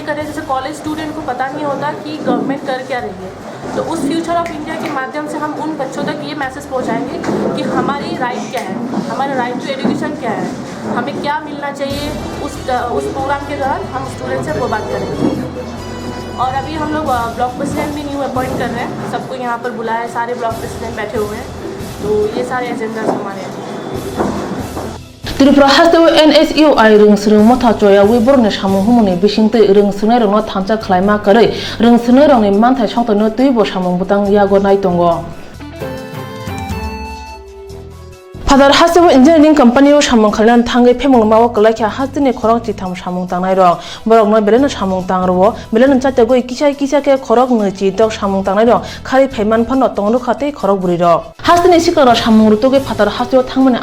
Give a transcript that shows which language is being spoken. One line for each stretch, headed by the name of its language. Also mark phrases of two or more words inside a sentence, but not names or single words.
Hindi: करें जैसे
English: college student
Hindi: को पता नहीं होता कि गवर्नमेंट कर क्या रही है तो उस
English: Future of India
Hindi: के माध्यम से हम उन बच्चों तक ये मैसेज पहुंचाएंगे कि हमारी राइट क्या है हमारा
English: right to education
Hindi: क्या है हमें क्या मिलना चाहिए उस प्रोग्राम के दौरान हम स्टूडेंट से वो बात करेंगे और अभी हम लोग
English: block president
Hindi: भी
English: new appoint
Hindi: कर रहे हैं सबको यहाँ पर बुलाया है सारे
English: block president
Hindi: बैठे हुए हैं तो ये सारे एजेंडास हमारे हैं
Kok Borok: Tripura haste NSU ai rung srung motha choya wi borne samung humuni bisingte rung srnai rong no thamcha khlaima kare rung srnai rong ni manthai songto no tui bo samung butang yago nai tongo. Father Hasibu
English: engineering company
Kok Borok: o samung khalan thangai phemul mawa kalaikha hastini khorok chitham samung tangnai rong borok no belena samung tangro belena chatte goi kisai ke khorok no chi dok samung tangnai rong khari phaiman phanno tongru khate khorok buri rok hastini sikara samung rutoge Father Hasibu thangmani